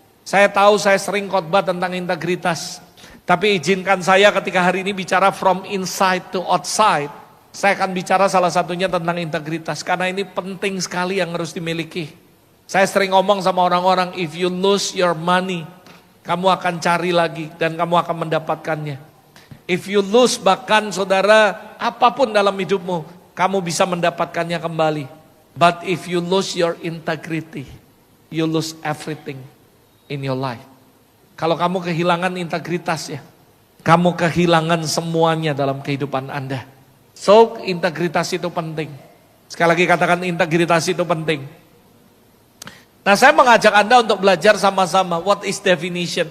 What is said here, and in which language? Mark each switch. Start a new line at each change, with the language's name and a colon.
Indonesian: Saya tahu saya sering khotbah tentang integritas, tapi izinkan saya ketika hari ini bicara
English: from inside to outside,
Indonesian: saya akan bicara salah satunya tentang integritas, karena ini penting sekali yang harus dimiliki. Saya sering ngomong sama orang-orang,
English: if you lose your money,
Indonesian: kamu akan cari lagi dan kamu akan mendapatkannya.
English: If you lose,
Indonesian: bahkan saudara, apapun dalam hidupmu, kamu bisa mendapatkannya kembali.
English: But if you lose your integrity, you lose everything in your life.
Indonesian: Kalau kamu kehilangan integritas ya, kamu kehilangan semuanya dalam kehidupan Anda. So, integritas itu penting. Sekali lagi katakan integritas itu penting. Nah, saya mengajak Anda untuk belajar sama-sama.
English: What is definition?